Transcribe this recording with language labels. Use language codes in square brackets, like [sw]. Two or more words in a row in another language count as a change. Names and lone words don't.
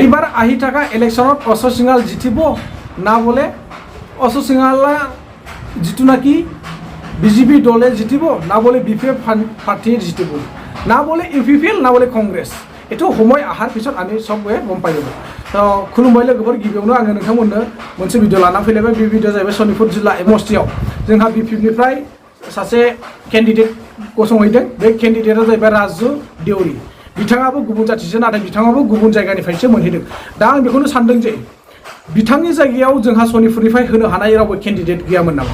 [as] এইবাৰ আহি থকা ইলেকশ্যনত অশোক সিংহাল জিতিব না বোলে অশোক সিংহালা যিটো নাকি বিজেপি দলে জিতিব না বোলে বিপিএফ পাৰ্টিয়ে জিতিব না বোলে ইউপিপিএল না বোলে কংগ্ৰেছ এইটো সময় অহাৰ পিছত আমি চবে গম পাই যাব। [brx] তো खुलुमबाय लोगोफोर गिबियावनो आङो नोंथांमोननो मोनसे भिडिअ लाना फैलायबाय। बे भिडिअ जाहैबाय सनितपुर जिल्ला एमस्टियाव जोंहा बिपिएफनिफ्राय सासे केन्डिडेट गसंहैदों। बे केन्डिडेटआ जाहैबाय राजु देउरि। बिथाङाबो गुबुन जाथिसो नाथाय बिथाङाबो गुबुन जायगानिफ्रायसो मोनहैदों। दा आं बेखौनो सानदों जे बिथांनि जायगायाव जोंहा सनितपुरनिफ्राय होनो हानाय रावबो केन्डिडेट गैयामोन नामा?